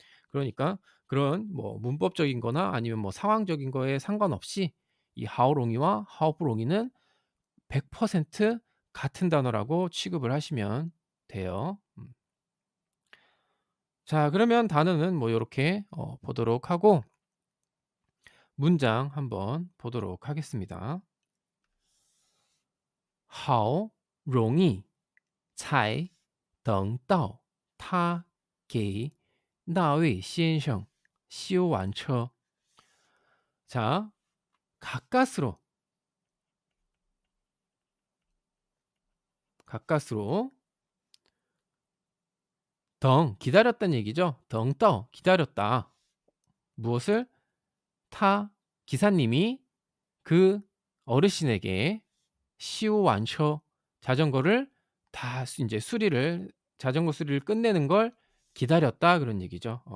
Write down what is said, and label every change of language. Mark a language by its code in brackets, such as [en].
[ko] 그러니까 그런 뭐 문법적인 거나 아니면 뭐 상황적인 거에 상관없이 이 하오롱이와 하오프롱이는 100% 같은 단어라고 취급을 하시면 돼요. 자, 그러면 단어는 뭐 요렇게 보도록 하고 문장 한번 보도록 하겠습니다. [zh] 好容易才等到他给那位先生修完车。 [ko] 자, 가까스로 가까스로 덩 기다렸다는 얘기죠. 덩떠 기다렸다. 무엇을? 타 기사님이 그 어르신에게 시우완처 자전거를 다 인제 수리를 자전거 수리를 끝내는 걸 기다렸다 그런 얘기죠.